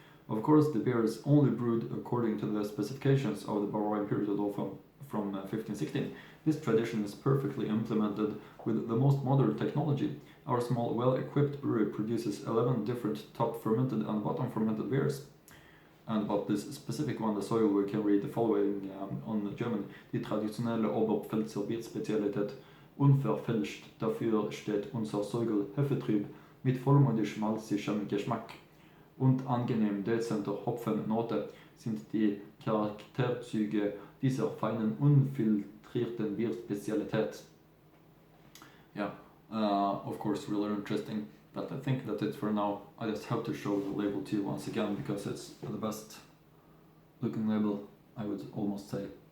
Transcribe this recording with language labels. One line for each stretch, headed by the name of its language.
English: Of course, the beer is only brewed according to the specifications of the Bavarian period from 1516. This tradition is perfectly implemented with the most modern technology. Our small, well-equipped brewery produces 11 different top fermented and bottom fermented beers. And about this specific one, the Zoigl, we can read the following on the German.
German: Die traditionelle Oberpfälzer Bierspezialität, unverfälscht, dafür steht unser Zoigl Hefetrieb mit vollmundig malzigem Geschmack und angenehm dezenter Hopfennote sind die Charakterzüge dieser feinen, unfiltrierten Bierspezialität.
English: Yeah, of course, really interesting. But I think that's it for now. I just have to show the label to you once again because it's the best looking label, I would almost say.